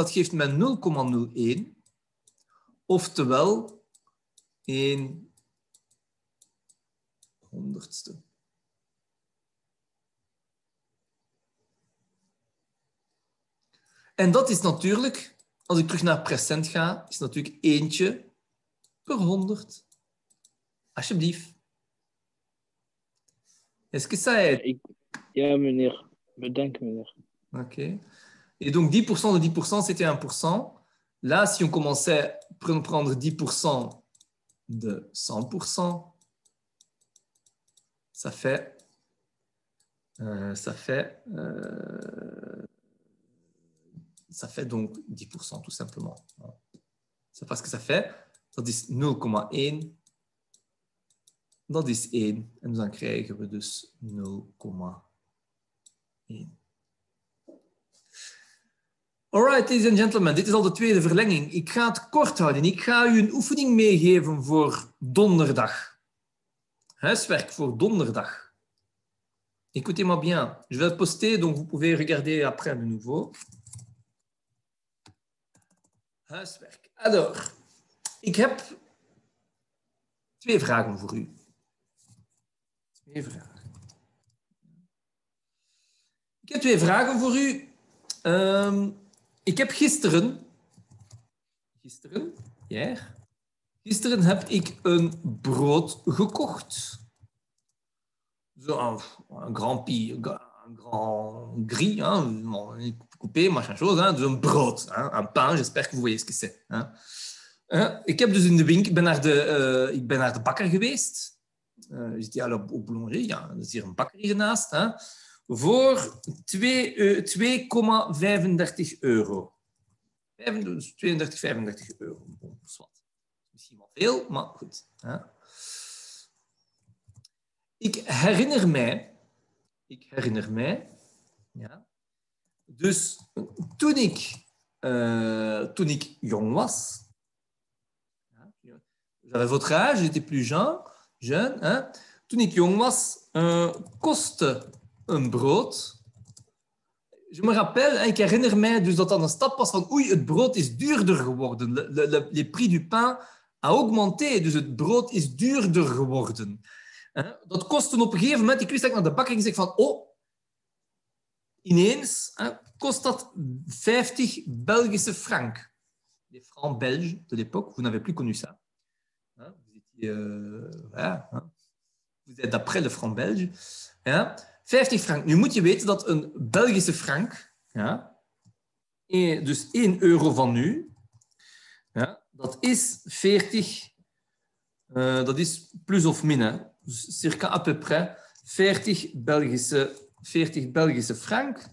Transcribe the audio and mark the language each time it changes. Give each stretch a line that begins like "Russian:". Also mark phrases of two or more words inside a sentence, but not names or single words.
Dutch: Dat geeft mij 0,01. Oftewel 1 honderdste. En dat is natuurlijk, als ik terug naar percent ga, is natuurlijk eentje per 100. Alsjeblieft.
French: Est-ce que ça aide?
Dutch: Ja, meneer. Bedankt, meneer.
French: OK. Et donc, 10% de 10%, c'était 1%. Là, si on commençait à prendre 10% de 100%, ça fait donc 10% tout simplement. C'est pas ce que ça fait.
Dutch: Dat is 0,1. Dat is 1. En dan krijgen we dus 0,1.
English: Alright, ladies and gentlemen.
Dutch: Dit is al de tweede verlenging. Ik ga het kort houden. Ik ga u een oefening meegeven voor donderdag. Huiswerk voor donderdag.
French: Écoutez-moi bien. Je vais le poster, donc vous pouvez regarder après de nouveau.
Dutch: Huiswerk. Alors, ik heb 2 vragen voor u. 2 vragen. Ik heb 2 vragen voor u. Ik heb gisteren heb ik een brood gekocht. Zo een
French: un grand gris, hein, coupé, machin chose, hein,
Dutch: dus een brood,
French: hein, un pain, j'espère que vous voyez ce que c'est. Hein.
Dutch: Ik heb dus in de winkel, ik ben naar de bakker geweest. Je zit hier op boulangerie, ja, er is hier een bakker hiernaast, hè, voor 2,35 euro. 32, 35 euro. Bon, misschien wel veel, maar goed. Hè. Ik herinner mij, ja, dus toen ik jong was,
French: j'avais votre âge, j'étais plus jeune, hein,
Dutch: toen ik jong was, kostte een brood.
French: Je me rappelle,
Dutch: ik herinner mij dus dat een stap was van oei, het brood is duurder geworden.
French: Le prix du pain a augmenté,
Dutch: dus het brood is duurder geworden. Dat kostte op een gegeven moment, ik wist dat ik naar de bakker ging zeggen van ineens kost dat 50 Belgische francs.
French: Les francs belges de l'époque, vous n'avez plus connu ça. Vous êtes d'après le franc belge.
Dutch: 50 frank. Nu moet je weten dat een Belgische frank, ja, dus 1 euro van nu, ja, dat is 40, dat is plus of min, hè, dus circa
French: à peu près
Dutch: 40 Belgische frank.